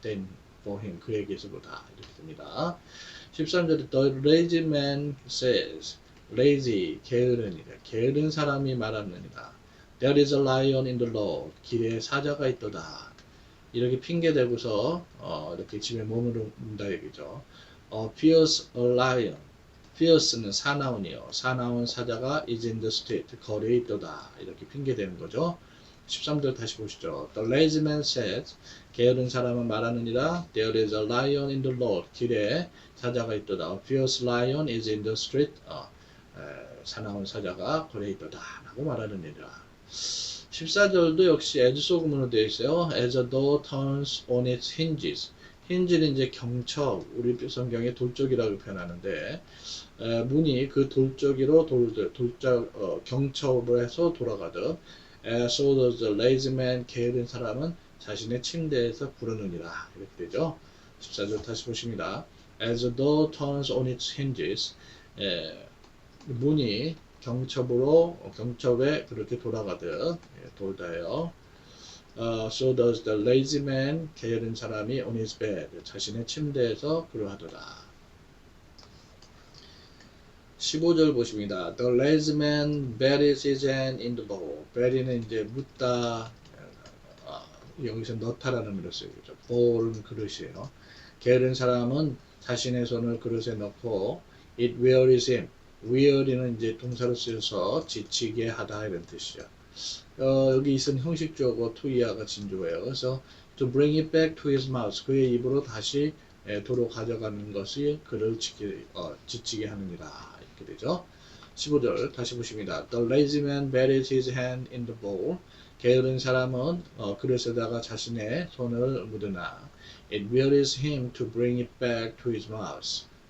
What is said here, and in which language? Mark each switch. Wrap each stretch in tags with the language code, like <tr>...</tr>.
<en>than for him.</en> <ko>그에게서보다. 이렇게 됩니다. 13절에</ko> <en>The lazy man says lazy,</en> <ko>게으른이다. 게으른 사람이 말하느니라.</ko> <en>There is a lion in the road.</en> <ko>길에 사자가 있도다. 이렇게 핑계대고서 이렇게 집에 머무른다 얘기죠.</ko> <en>Fierce a lion. Fierce는</en> <ko>사나운이요. 사나운 사자가</ko> <en>is in the street.</en> <ko>거리에 있도다. 이렇게 핑계대는 거죠. 13절 다시 보시죠.</ko> <en>The lazy man says,</en> <ko>게으른 사람은 말하느니라.</ko> <en>There is a lion in the road.</en> <ko>길에 사자가 있도다.</ko> <en>A fierce lion is in the street.</en> <ko>사나운 사자가 거리에 있도다. 라고 말하느니라. 14절도 역시 as 소금으로 되어 있어요.</ko> <en>As a door turns on its hinges.</en> <ko>힌지는 이제 경첩, 우리 성경에 돌적이라고 표현하는데 문이 그 돌적이로 경첩을 해서 돌아가듯</ko> <en>so does the lazy man,</en> <ko>게으른 사람은 자신의 침대에서 부르느니라. 이렇게 되죠. 14절 다시 보십니다.</ko> <en>As a door turns on its hinges,</en> <ko>문이 경첩에 그렇게 돌아가듯 돌다요.</ko> <en>So does the lazy man,</en> <ko>게으른 사람이</ko> <en>on his bed,</en> <ko>자신의 침대에서 그러하더라. 15절 보십니다.</ko> <en>The lazy man buries his hand in the bowl.</en> <ko>bury는 이제 묻다, 여기서 넣다라는 의미로 쓰여요. bowl은 그릇이에요. 게으른 사람은 자신의 손을 그릇에 넣고</ko> <en>it wearies him.</en> <ko>weary는 이제 동사로 쓰여서 지치게 하다 이런 뜻이죠. 여기 있은 형식주어고 to이하가 진주어예요. 그래서</ko> <en>to bring it back to his mouth.</en> <ko>그의 입으로 다시 도로 가져가는 것이 그를 지치게 하느니라. 이렇게 되죠. 15절 다시 보십니다.</ko> <en>The lazy man buries his hand in the bowl.</en> <ko>게으른 사람은 그릇에다가 자신의 손을 묻으나</ko> <en>it wearies him to bring it back to his mouth.</en>